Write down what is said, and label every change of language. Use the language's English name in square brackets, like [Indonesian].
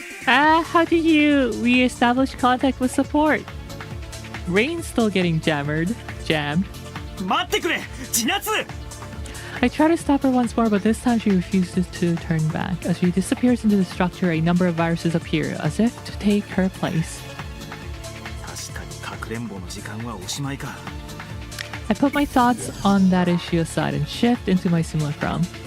[English] Ah, how did you re-establish contact with support? Rain's still getting jammed. [Japanese] 待ってくれ、千夏。 [English] I try to stop her once more, but this time she refuses to turn back. As she disappears into the structure, a number of viruses appear, as if to take her place. [Japanese] 確かにかくれんぼの時間はおしまいか。 [English] I put my thoughts on that issue aside and shift into my simulacrum.